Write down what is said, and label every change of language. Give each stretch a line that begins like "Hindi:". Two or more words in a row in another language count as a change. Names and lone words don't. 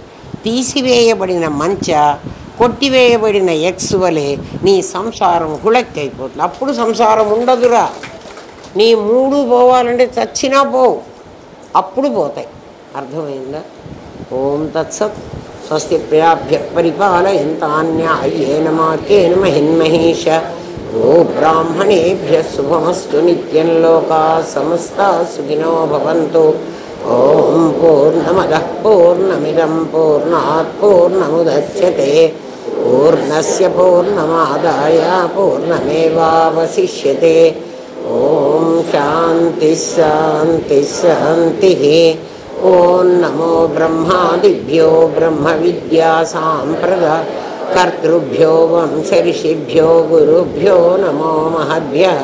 Telugu: తీసివేయబడిన మంచ, కొట్టివేయబడిన ఎక్స్ వలె నీ సంసారం హుళక్కైపోతుంది. అప్పుడు సంసారం ఉండదురా. నీ మూడు పోవాలంటే చచ్చినా పోవు, అప్పుడు పోతాయి. అర్థమైందా?
Sanskrit: ఓం తత్సత్. స్వస్తి ప్రజాభ్య పరిపాలయంతాన్యాయేన మార్గేణ మహిన్మహేష. గో బ్రాహ్మణేభ్య శుభమస్తు. నిత్యం లోకా సమస్తా సుఖినో భవంతు. ఓం పూర్ణమదః పూర్ణమిదం పూర్ణాత్ పూర్ణముదచ్యతే. పూర్ణస్య పూర్ణమాదాయ పూర్ణమేవావశిష్యతే. ఓం శాంతి శాంతి శాంతి. ఓం నమో బ్రహ్మాదిభ్యో బ్రహ్మ విద్యా సాంప్రదాయ కర్తృభ్యో వంశర్షిభ్యో గురుభ్యో నమో మహద్భ్యః.